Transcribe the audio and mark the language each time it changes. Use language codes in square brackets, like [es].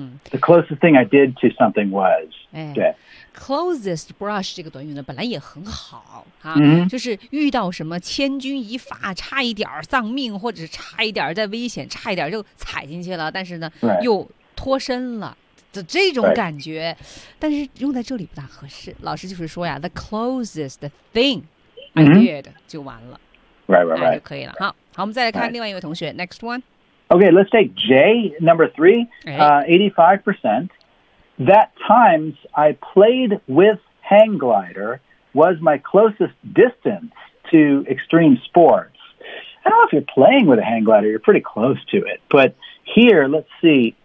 [en] The closest thing I did to something was. [zh] Closest brush 这个短语呢本来也很好、啊 mm-hmm. 就是遇到什么千钧一发差一点丧命或者是差一点在危险差一点就踩进去了但是呢、 [en] right. [zh] 又脱身了这种感觉、 [en] right. [zh] 但是用在这里不大合适老师就是说呀 [en] the closest thing I did、 [zh] mm-hmm. 就完了 [en] right, right, right. [zh] 就可以了 好我们再来看另外一位同学 [en] right. next one okay let's take J number three 85% that times I played with hang glider was my closest distance to extreme sports I don't know if you're playing with a hang glider you're pretty close to it butHere, let's see.